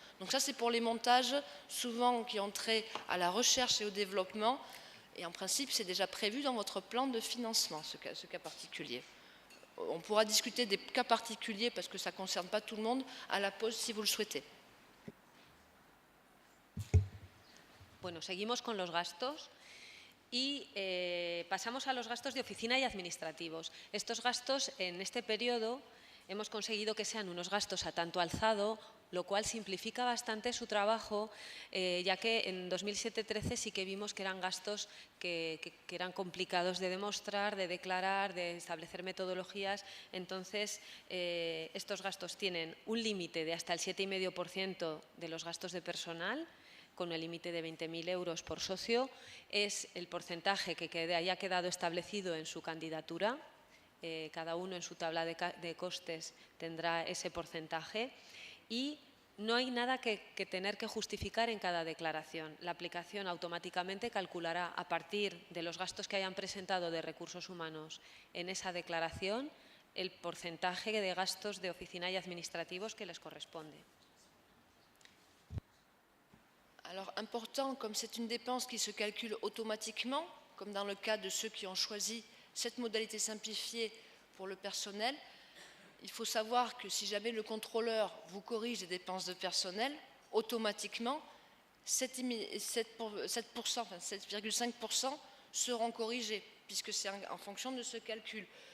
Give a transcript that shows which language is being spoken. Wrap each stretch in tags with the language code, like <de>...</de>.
<fr>Donc ça, c'est pour les montages souvent qui ont trait à la recherche et au développement. Et en principe, c'est déjà prévu dans votre plan de financement, ce cas particulier. On pourra discuter des cas particuliers parce que ça ne concerne pas tout le monde à la pause si vous le souhaitez.</fr> <es>Bueno, seguimos con los gastos y pasamos a los gastos de oficina y administrativos. Estos gastos en este periodo hemos conseguido que sean unos gastos a tanto alzado, lo cual simplifica bastante su trabajo, ya que en 2007-13 sí que vimos que eran gastos que eran complicados de demostrar, de declarar, de establecer metodologías. Entonces, estos gastos tienen un límite de hasta el 7,5% de los gastos de personal, con el límite de 20.000 euros por socio. Es el porcentaje que haya quedado establecido en su candidatura. Cada uno en su tabla de costes tendrá ese porcentaje. Y no hay nada que tener que justificar en cada declaración. La aplicación automáticamente calculará a partir de los gastos que hayan presentado de recursos humanos en esa declaración el porcentaje de gastos de oficina y administrativos que les corresponde.</es> <fr>Alors, important, comme c'est une dépense qui se calcule automatiquement, comme dans le cas de ceux qui ont choisi cette modalité simplifiée pour le personnel, il faut savoir que si jamais le contrôleur vous corrige les dépenses de personnel, automatiquement, 7,5% seront corrigés, puisque c'est en fonction de ce calcul.</fr>